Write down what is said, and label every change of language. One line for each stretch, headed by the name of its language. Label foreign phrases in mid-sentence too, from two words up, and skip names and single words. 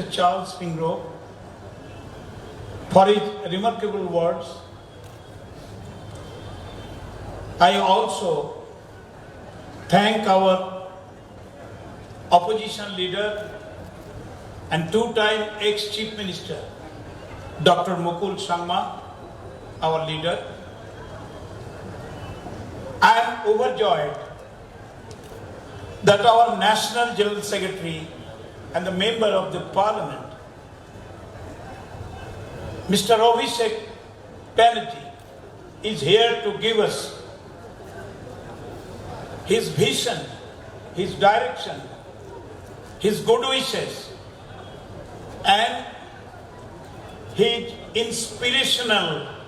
English: Charles Pingro, for his remarkable words. I also thank our opposition leader and two-time ex-chief minister, Dr. Mukul Sangma, our leader. I am overjoyed that our National General Secretary and the Member of the Parliament, Mr. Aitc Meghalaya, is here to give us his vision, his direction, his good wishes, and his inspirational